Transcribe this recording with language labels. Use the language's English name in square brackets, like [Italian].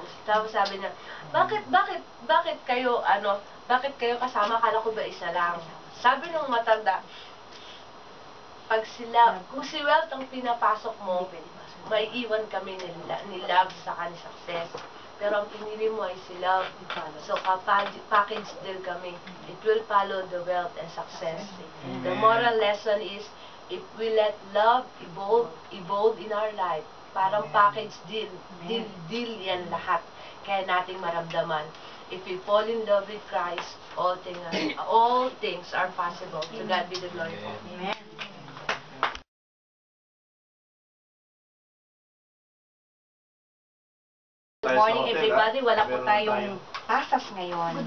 [Filipino] Tapos sabi niya, bakit kayo, bakit kayo kasama? Kala ko ba isa lang? Sabi nung matanda, pag kung si Wealth ang pinapasok mo, may iwan kami ni Love sa ni Success. Pero ang pinili mo ay si Love. So, package deal kami. [English] It will follow the Wealth and Success. The moral lesson is, if we let love evolve in our life, [Filipino] parang package deal yan lahat. Kaya nating maramdaman. [English] If we fall in love with Christ, all things are possible. To God be the glory. Amen. Good morning everybody. [Filipino] Wala po tayong pasas ngayon.